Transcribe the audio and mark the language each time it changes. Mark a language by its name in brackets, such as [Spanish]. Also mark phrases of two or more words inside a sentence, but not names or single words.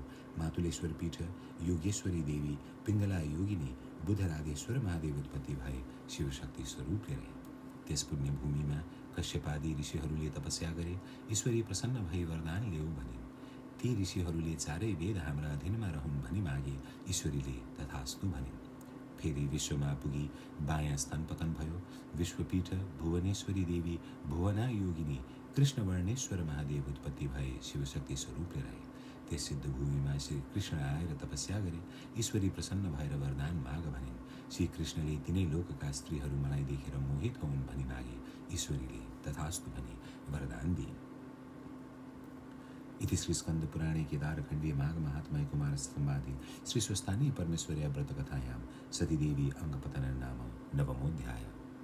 [Nepali] मातुलेश्वर पीठ योगेश्वरी देवी पिङ्गला योगिनी बुधराधेश्वर महादेव उत्पत्ति भए शिवशक्ति स्वरूपले रहे। त्यस पुण्य भूमिमा कश्यपादी ऋषिहरूले तपस्या गरे। ईश्वरी प्रसन्न भई वरदान ल्याऊ भनिन्। ती ऋषिहरूले चारै वेद हाम्रा अधीनमा रहन् भनी मागे। ईश्वरीले तथास्तु भनिन्। फेरि विश्वमा पुगी बायाँ स्थान पतन भयो। विश्वपीठ भुवनेश्वरी देवी भुवना योगिनी कृष्णवर्णेश्वर महादेव उत्पत्ति भए शिवशक्ति स्वरूपले रहे। त्यस सिद्ध भूमिमा श्री कृष्ण आएर तपस्या गरे। ईश्वरी प्रसन्न भएर वरदान माग भनिन्। श्री कृष्णले तिनै लोकका स्त्रीहरू मलाई देखेर मोहित हुन् भनी मागे। ईश्वरीले तथास्तु भनी वरदान दिइन्। [Sanskrit] इति श्री स्कंद पुराणे केदारखंडीय माघ महात्म्य कुमार संवादे श्री स्वस्थानी परमेश्वर्या व्रत कथायां सतीदेवी अंगपतन नाम नवमोऽध्यायः।